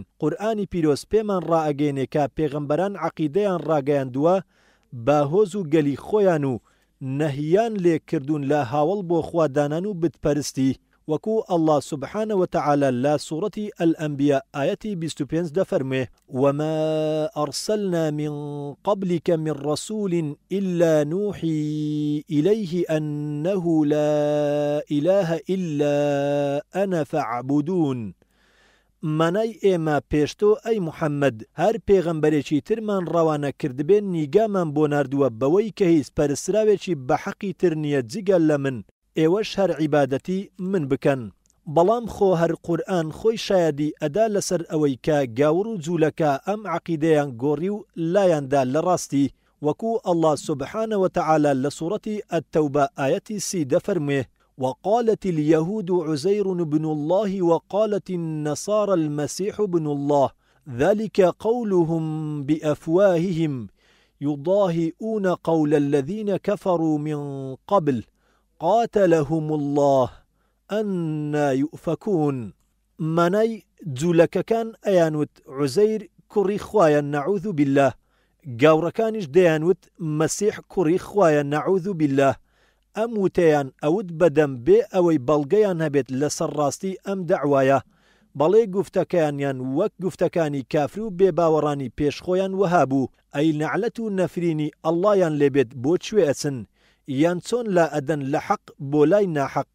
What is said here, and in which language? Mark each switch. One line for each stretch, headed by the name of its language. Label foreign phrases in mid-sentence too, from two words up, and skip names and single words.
Central Kurdish: قورئانی پیرۆز پێمان ڕائەگەێنێ کە پێغەمبەران عەقیدەیان ڕاگەیاندووە بە هۆز و گەلی خۆیان و نەهیان لێکردوون لە هاوڵ بۆ خوادانان و بتپەرستی وەکو ئەڵڵا
Arabic: سوبحانە وتەعالە
Central Kurdish: لە سوورەتی ئەلئەنبیا ئایەتی 25 دەفەرمێ
Arabic: وما أرسلنا من قبلك من رسول إلا نوحي إليه أنه لا إله إلا أنا فاعبدون.
Central Kurdish: مانای ئێمە پێشتۆ ئەی محەممەد هەر پێغەمبەرێکی ترمان ڕەوانە کردبێن نیگامان بۆ ناردووە بەوەی کە هیچ پەرستراوێکی بە حەقی تر نییە جگەل لە من ئێوەش هەر عیبادەتی من بکەن. بەڵام خۆ هەر قورئان خۆی شایەدی ئەدا لەسەر ئەوەی کە گاور و جوولەکە ئەم عەقیدەیان گۆڕی و لایاندا لە ڕاستی وەکو ئەڵڵا
Arabic: سوبحانە وتەعالە
Central Kurdish: لە سوورەتی التەوبە ئایەتی 30 دەفەرمێ
Arabic: وقالت اليهود عزير بن الله وقالت النصارى المسيح بن الله ذلك قولهم بأفواههم يضاهئون قول الذين كفروا من قبل قاتلهم الله أنا يؤفكون.
Central Kurdish: مانای جوولەکەکان ئەیانوت عوزەیر کوڕی خوایە
Arabic: نەعوذ بالله
Central Kurdish: گاوڕەکانیش دەیانوت مەسیح کوڕی خوایە
Arabic: نەعوذ بالله
Central Kurdish: ئەم وتەیان ئەوت بەدەم بێ ئەوەی بەڵگەیان هەبێت لەسەر ڕاستی ئەم دەعوایە بەڵێ گوفتەکانیان وەک گوفتەکانی کافر و بێباوەڕانی پێشخۆیان وەها بوو ئەی نەعلەت و نەفرینی ئەڵڵایان لێبێت بۆ کوێ ئەچن یان چۆن لا ئەدەن لە حەق بۆ لای ناحەق.